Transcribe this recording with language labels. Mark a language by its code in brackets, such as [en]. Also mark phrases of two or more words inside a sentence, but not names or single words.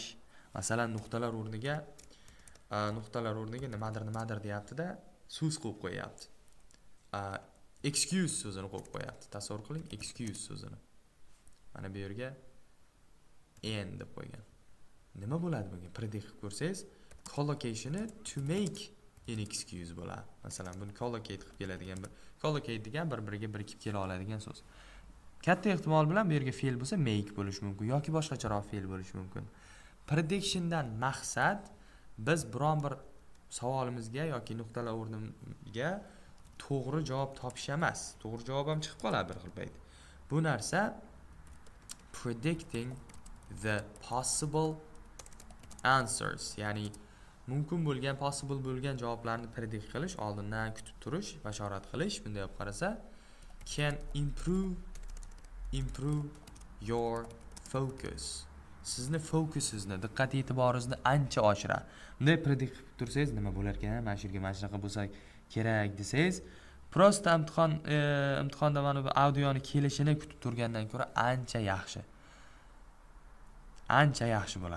[uz] Masalan, nuqtalar o'rniga nimadir deyapti-da, so'z qo'yib qo'yapti. Excuse so'zini qo'yib qo'yapti. Tasavvur qiling, excuse so'zini. Mana bu yerga and deb qo'ygan. Nima bo'ladi bunga? Predict qilib ko'rsangiz, collocationi [en] to make an excuse [uz] bo'ladi. Masalan, buni collocate qilib keladigan collocate degan bir-biriga birikib kela oladigan so'z. Katta ehtimol bilan bu yerga fe'l bo'lsa make bo'lishi mumkin yoki boshqacharoq fe'l bo'lishi mumkin. Predictiondan maqsad biz biron bir savolimizga yoki nuqtalar o'rniga to'g'ri javob topish emas. To'g'ri javob ham chiqib qoladi bir xil payt. Bu narsa [en] predicting the possible answers, [uz] ya'ni mumkin bo'lgan, possible bo'lgan javoblarni predict qilish, oldindan kutib turish, bashorat qilish, bunday olib qarasa, [en] can improve your focus. [uz] Sizni fokusingizni, diqqat e'tiboringizni ancha oshiradi. Bunday predict qilib tursangiz, nima bo'lar ekan? Mana shu yerga mana shunaqa bo'lsa kerak desangiz, prosta imtihonda mana bu audioni kelishini kutib turgandan ko'ra ancha yaxshi. Ancha yaxshi bo'ladi.